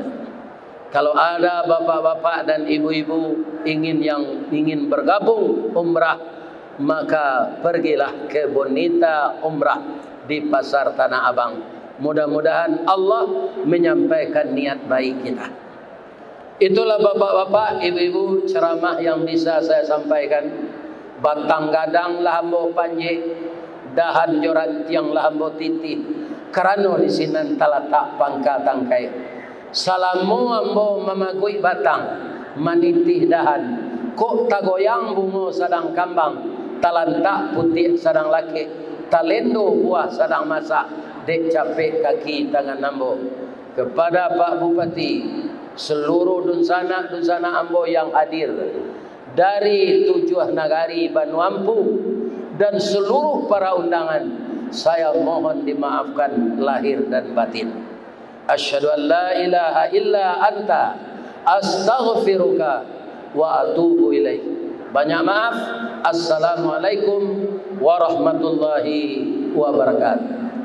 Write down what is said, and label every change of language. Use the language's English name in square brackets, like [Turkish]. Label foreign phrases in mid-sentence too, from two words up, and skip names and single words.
[Indonesian] Kalau ada bapak-bapak dan ibu-ibu ingin bergabung umrah, maka pergilah ke Bonita Umrah di Pasar Tanah Abang. Mudah-mudahan Allah menyampaikan niat baik kita. Itulah bapak-bapak, ibu-ibu ceramah yang bisa saya sampaikan. [Minangkabau] Batang gadang lah ambo panji, dahan joran tiang lah ambo titi. Karena di sini talatak pangka tangkai. Salamu ambo mamagui batang, manitih dahan. Kok tagoyang bungo sadang kambang, talantak putih sadang laki, talendo buah sadang masak, dek capek kaki tangan ambo. [Indonesian] Kepada Pak Bupati, seluruh dunsana ambo yang hadir dari 7 nagari Vanuatu dan seluruh para undangan, saya mohon dimaafkan lahir dan batin. [Arabic] أشهد أن لا إله إلا أنت أستغفرك وأتوب إليك. [Indonesian] Banyak maaf. [Arabic] السلام عليكم ورحمة الله وبركاته.